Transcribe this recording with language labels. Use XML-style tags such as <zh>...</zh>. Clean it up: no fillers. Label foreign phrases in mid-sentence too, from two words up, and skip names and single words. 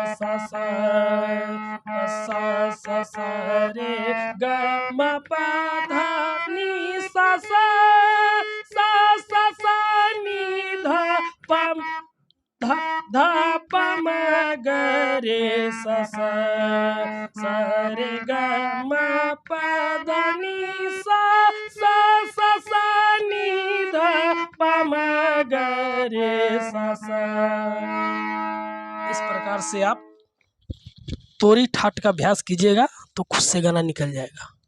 <hi>रे ग म प ध नि सा नि ध प ध प म ग रे सा रे ग म प ध नि सा नि ध प म ग रे सा। इस प्रकार से आप तोरी ठाट का अभ्यास कीजिएगा तो खुद से गाना निकल जाएगा।</hi>